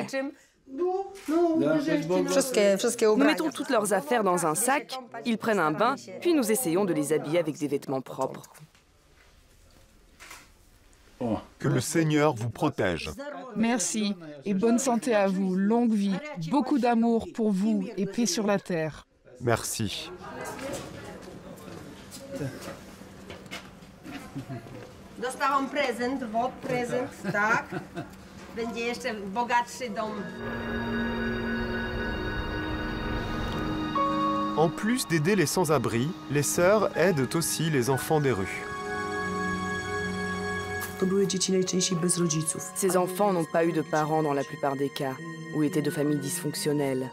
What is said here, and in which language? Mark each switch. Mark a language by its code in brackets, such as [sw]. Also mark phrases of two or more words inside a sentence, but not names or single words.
[fr] Nous mettons toutes leurs affaires dans un sac, ils prennent un bain, puis nous essayons de les habiller avec des vêtements propres. Que le Seigneur vous protège. Merci et bonne santé à vous, longue vie, beaucoup d'amour pour vous et paix sur la terre. Merci. [pl] Dostałam prezent, prezent, tak. Będzie jeszcze bogatszy dom. [fr] En plus d'aider les sans-abri, les sœurs aident aussi les enfants des rues. Ces enfants n'ont pas eu de parents dans la plupart des cas, ou étaient de familles dysfonctionnelles.